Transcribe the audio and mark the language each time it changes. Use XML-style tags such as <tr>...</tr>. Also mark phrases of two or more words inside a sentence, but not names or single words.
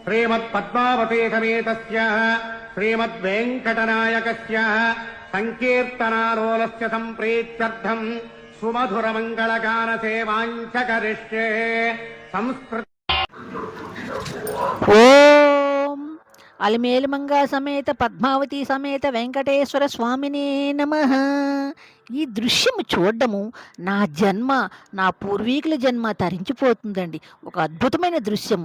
<sa>श्रीमत्पद्मावती समेतस्य श्रीमद्वेङ्कटनायकस्य संकीर्तनालोलस्य सम्प्रीत्यर्थम् सुमधुरमङ्गलगानसेवाञ्च करिष्ये। संस्कृत ఓం అలిమేలుమంగా సమేత పద్మావతి సమేత వెంకటేశ్వర స్వామినే నమః.</sa> <te>ఈ దృశ్యము చూడడము నా జన్మ, నా పూర్వీకుల జన్మ తరించిపోతుందండి. ఒక అద్భుతమైన దృశ్యము.</te>